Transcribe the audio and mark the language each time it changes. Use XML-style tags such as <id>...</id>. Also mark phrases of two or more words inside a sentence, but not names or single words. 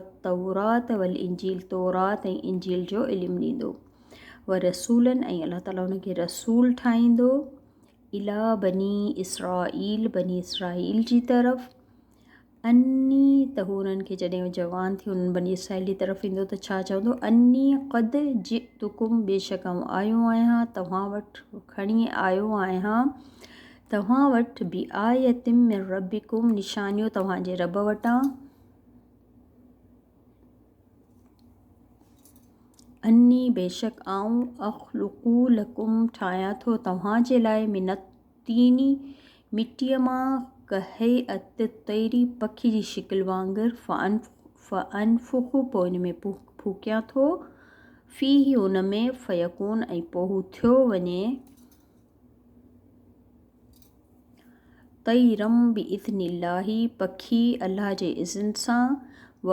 <ar>التوراة والإنجيل</ar> <sd>तौरात ऐं इंजील जो इल्मु ॾींदो</sd> <ar>و رسولا</ar> <sd>ऐं अल्लाह ताला हुनखे रसूल ठाहींदो</sd> <ar>إلى بني إسرائيل</ar> <sd>जी तरफ़ अन्नी त हू हुननि खे जॾहिं जवान थी हुननि बनी इसराईल जी तरफ़ ईंदो त छा चवंदो</sd> <ar>أني قد جئتكم</ar> <sd>बेशक आऊं आयो आहियां तव्हां वटि खणी आयो आहियां तव्हां वटि</sd> <ar>بآية من ربكم</ar> <sd>निशानियूं तव्हांजे रब वटां अन्नी बेशक आऊं</sd> <ar>أخلق لكم</ar> <sd>ठाहियां थो तव्हांजे लाइ मिनतीनी मिटीअ मां</sd> <ar>كهيئة الطير</ar> <sd>पखी जी शिकिल वांगुरु फ़अनफ़ुख़ु पोइ इन में फूकियां थो फ़ीही उन में फ़यकून ऐं पोइ हू थियो वञे</sd> <ar>طيرا بإذن الله</ar> <sd>पखी अल्लाह जे इज़्न सां व</sd>